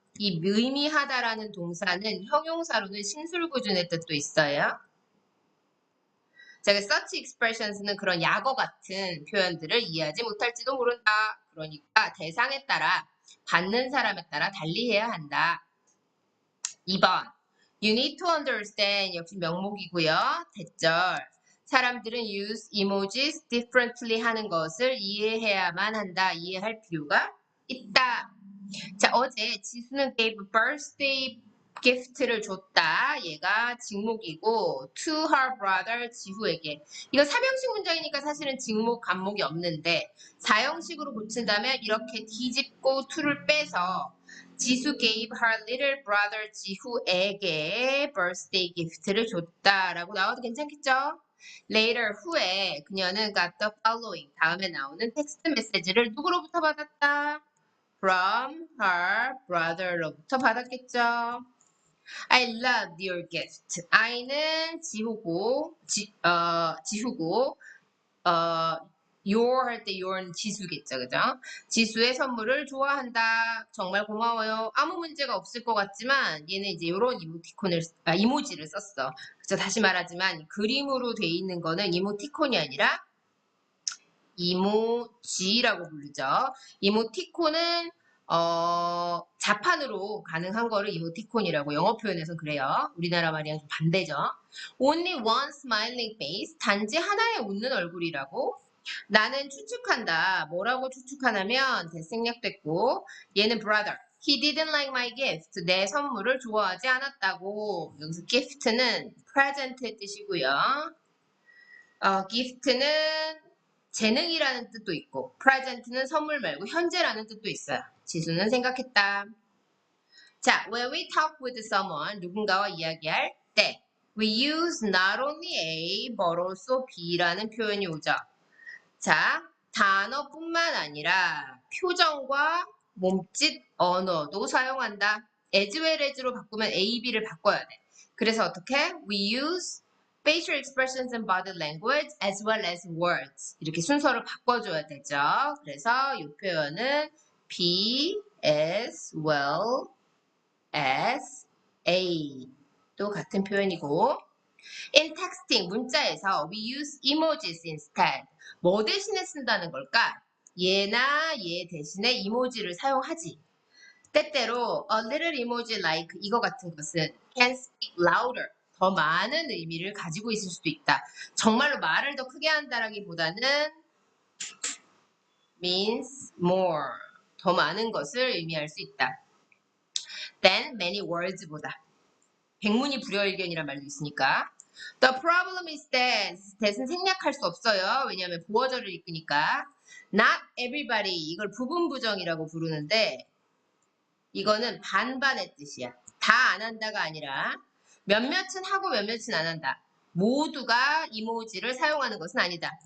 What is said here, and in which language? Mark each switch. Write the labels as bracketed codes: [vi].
[ko] 이 의미하다라는 동사는 형용사로는 신술구준의 뜻도 있어요. 자, [en] such expressions [ko] 는 그런 약어 같은 표현들을 이해하지 못할지도 모른다. 그러니까 대상에 따라 받는 사람에 따라 달리해야 한다. 2번 [en] You need to understand [ko] 역시 명목이고요. 대절 사람들은 [en] use emojis differently [ko] 하는 것을 이해해야만 한다. 이해할 필요가 있다. 자, 어제 지수는 [en] gave birthday gift [ko] 를 줬다. 얘가 직목이고 [en] to her brother [ko] 지후에게. 이거 3형식 문장이니까 사실은 직목, 간목이 없는데 4형식으로 고친다면 이렇게 뒤집고 to를 빼서 지수 [en] gave her little brother [ko] 지후에게 [en] birthday gift [ko] 를 줬다라고 나와도 괜찮겠죠? [en] Later [ko] 후에 그녀는 [en] got the following [ko] 다음에 나오는 텍스트 메시지를 누구로부터 받았다? [en] From her brother [ko] 로부터 받았겠죠. [en] I love your gift. [ko] I는 지후고, 지후고, your 할 때 your는 지수겠죠, 그죠? 지수의 선물을 좋아한다. 정말 고마워요. 아무 문제가 없을 것 같지만 얘는 이제 이런 이모지를 썼어. 그래서 다시 말하지만 그림으로 돼 있는 거는 이모티콘이 아니라 이모지라고 부르죠. 이모티콘은 자판으로 가능한 거를 이모티콘이라고 영어 표현에서 그래요. 우리나라 말이랑 좀 반대죠. [en] Only one smiling face. [ko] 단지 하나의 웃는 얼굴이라고. 나는 추측한다. 뭐라고 추측하냐면 대생략됐고 얘는 brother. [en] He didn't like my gift. [ko] 내 선물을 좋아하지 않았다고. 여기서 gift는 present의 뜻이고요. gift는 재능이라는 뜻도 있고 present는 선물 말고 현재라는 뜻도 있어요. 지수는 생각했다. 자, [en] when we talk with someone, [ko] 누군가와 이야기할 때 [en] we use not only A but also B [ko] 라는 표현이 오죠. 자, 단어뿐만 아니라 표정과 몸짓, 언어도 사용한다. [en] as well as [ko] 로 바꾸면 A, B를 바꿔야 돼. 그래서 어떻게? [en] We use facial expressions and body language as well as words. [ko] 이렇게 순서를 바꿔줘야 되죠. 그래서 이 표현은 [en] B as well as A [ko] 또 같은 표현이고 [en] in texting [ko] 문자에서 [en] we use emojis instead. [ko] 뭐 대신에 쓴다는 걸까? 얘나 얘 대신에 이모지를 사용하지. 때때로 [en] a little emoji like [ko] 이거 같은 것은 [en] can speak louder. [ko] 더 많은 의미를 가지고 있을 수도 있다. 정말로 말을 더 크게 한다라기보다는 [en] means more. [ko] 더 많은 것을 의미할 수 있다. [en] than many words [ko] 보다. 백문이 불여일견이란 말도 있으니까. [en] The problem is that that은 [ko] 생략할 수 없어요. 왜냐하면 보어절을 이끄니까. [en] Not everybody [ko] 이걸 부분부정이라고 부르는데 이거는 반반의 뜻이야. 다 안 한다가 아니라 몇몇은 하고 몇몇은 안 한다. 모두가 이모지를 사용하는 것은 아니다.